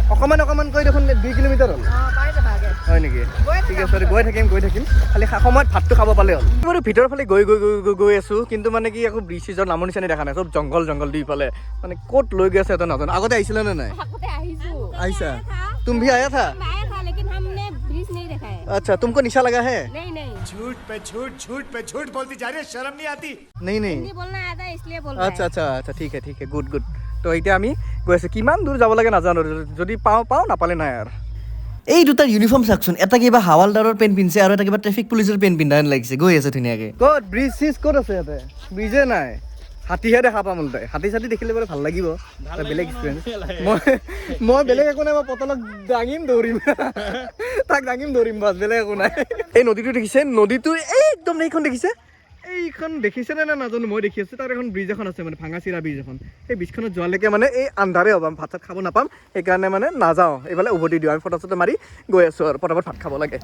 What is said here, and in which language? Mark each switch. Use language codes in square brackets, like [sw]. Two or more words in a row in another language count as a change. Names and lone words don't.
[as] অকণমান কৈ দেখোন 2 কিলোমিটাৰ হ'ল পাই যাবা আগে হয় নেকি ঠিক আছে গৈ থাকিম খালি সময়ত ভাতটো খাব পালে হ'ল মই ভিতৰৰ ফালে গৈ আছোঁ কিন্তু মানে কি আকৌ ব্ৰিজ চিজৰ নামৰ নিচিনা দেখা নাই চব জংঘল দুইফালে মানে ক'ত লৈ গৈ আছে এটা নাজানো আগতে আহিছিলে নে নাই আগতে আহিছো [hi] আহিছা तुम भी आया था आया था लेकिन हमने ब्रिज नहीं देखा है अच्छा तुमको निशा लगा है नहीं झूठ पे झूठ बोलती जा रही है शर्म नहीं आती नहीं हिंदी बोलना आता है इसलिए बोल रहा है अच्छा ठीक है गुड [as] তো এতিয়া আমি গৈ আছোঁ কিমান দূৰ যাব লাগে নাজানো যদি পাওঁ নাপালে নাই আৰু এই দুটাৰ ইউনিফৰ্ম চাওকচোন এটা কিবা হাৱালদাৰৰ পেণ্ট পিন্ধিছে আৰু এটা কিবা ট্ৰেফিক পুলিচৰ পেণ্ট পিন্ধা যেন লাগিছে গৈ আছে ধুনীয়াকৈ ক'ত ব্ৰিজ চিজ ক'ত আছে ইয়াতে ব্ৰিজে নাই হাতীহে দেখা পাম ওলটাই হাতী চাতী দেখিলে বোলে ভাল লাগিব বেলেগ এক্সপিৰিয়েঞ্চ মই বেলেগ একো নাই মই পতলক দাঙিম দৌৰিম বাছ বেলেগ একো নাই এই নদীটো দেখিছে নদীটোৰ একদম এইখন দেখিছে নে নাজানো মই দেখি আছোঁ তাৰ এখন ব্ৰিজ এখন আছে মানে ভাঙা চিৰা ব্ৰিজ এখন সেই ব্ৰিজখনত যোৱালৈকে মানে এই আন্ধাৰে হ'ব ভাত চাত খাব নাপাম সেইকাৰণে মানে নাযাওঁ এইফালে উভতি দিওঁ আমি ফটো চটো মাৰি গৈ আছোঁ আৰু পটাপট ভাত খাব লাগে